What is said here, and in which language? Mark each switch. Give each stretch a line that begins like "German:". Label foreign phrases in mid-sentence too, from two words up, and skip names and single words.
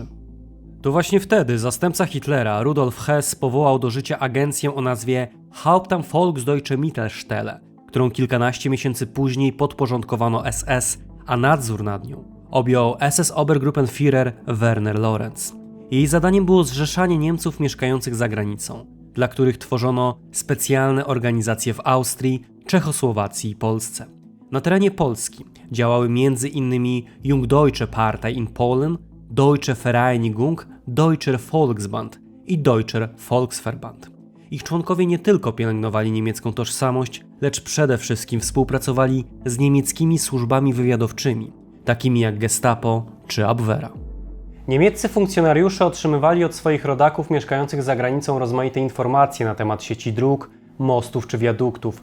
Polish: To właśnie wtedy zastępca Hitlera, Rudolf Hess, powołał do życia agencję o nazwie Hauptamt Volksdeutsche Mittelstelle, którą kilkanaście miesięcy później podporządkowano SS, a nadzór nad nią objął SS-Obergruppenführer Werner Lorenz. Jej zadaniem było zrzeszanie Niemców mieszkających za granicą, dla których tworzono specjalne organizacje w Austrii, Czechosłowacji i Polsce. Na terenie Polski działały m.in. Jungdeutsche Partei in Polen, Deutsche Vereinigung, Deutscher Volksband i Deutscher Volksverband. Ich członkowie nie tylko pielęgnowali niemiecką tożsamość, lecz przede wszystkim współpracowali z niemieckimi służbami wywiadowczymi, takimi jak Gestapo czy Abwehra. Niemieccy funkcjonariusze otrzymywali od swoich rodaków mieszkających za granicą rozmaite informacje na temat sieci dróg, mostów czy wiaduktów.